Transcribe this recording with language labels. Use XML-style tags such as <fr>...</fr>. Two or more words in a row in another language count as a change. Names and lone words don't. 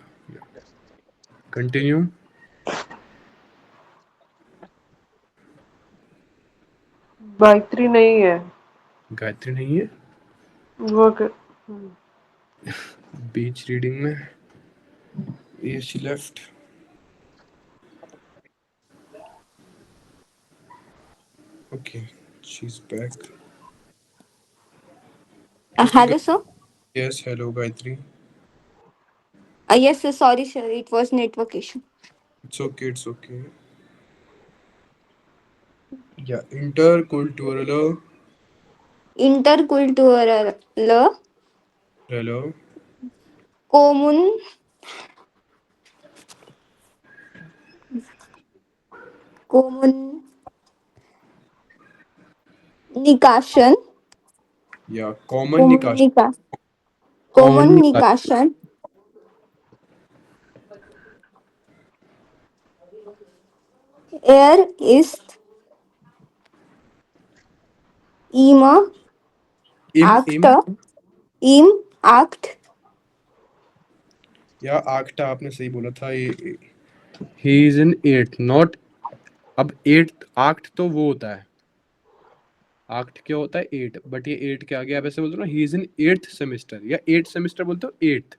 <hi>कंटिन्यू। गायत्री नहीं है गायत्री नहीं है वो बीच रीडिंग में, ये</hi> <en>she left. okay, she is back. Hello, sir. yes, hello Gayatri. Yes, sir. Sorry, sir. It was network issue. it's okay, it's okay. या</en> <de>interkulturell</de> <en>Intercultural हेलो commun communication</en> <de>या कॉमन निकाश।</de> <en>communica</en> <de>कॉमन निकाश। communication er ist immer इम im Act</de> <hi>या आक्टा, आपने सही बोला था।</hi> <en>ye he is in eight, not.</en> <hi>अब एट आक्ट तो वो होता है, आक्ट क्या होता है? एट। बट ये एट के आगे आप ऐसे बोलते हो ना,</hi> <en>he is in eighth semester,</en> <hi>या</hi> <en>eight semester</en> <hi>बोलते हो, एट्थ।</hi>